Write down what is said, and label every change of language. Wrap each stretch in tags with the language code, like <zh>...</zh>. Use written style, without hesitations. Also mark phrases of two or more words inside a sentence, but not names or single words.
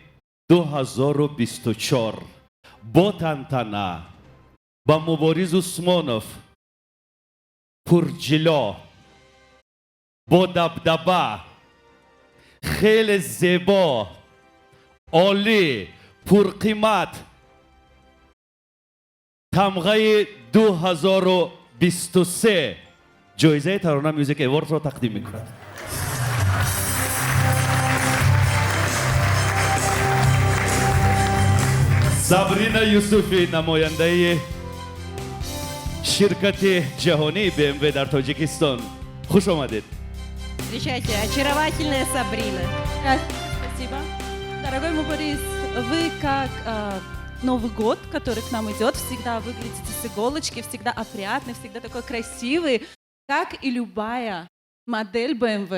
<tg>2024 бо тантана ба Мубориз Усмонов пурҷило бо дабдаба хеле зебо олӣ пурқимат тамғаи 2023 ҷоизаи Тарона Music Awards-ро тақдим мекунад. Сабрина Юсуфи, намояндаи ширкати ҷаҳонии BMW дар Тоҷикистон. Хуш омадед.</tg> <ru>Встречайте, очаровательная Сабрина. Спасибо. Дорогой Муборис, вы как Новый год, который к нам идет, всегда выглядите с иголочки, всегда опрятный, всегда такой красивый, как и любая модель BMW.</ru>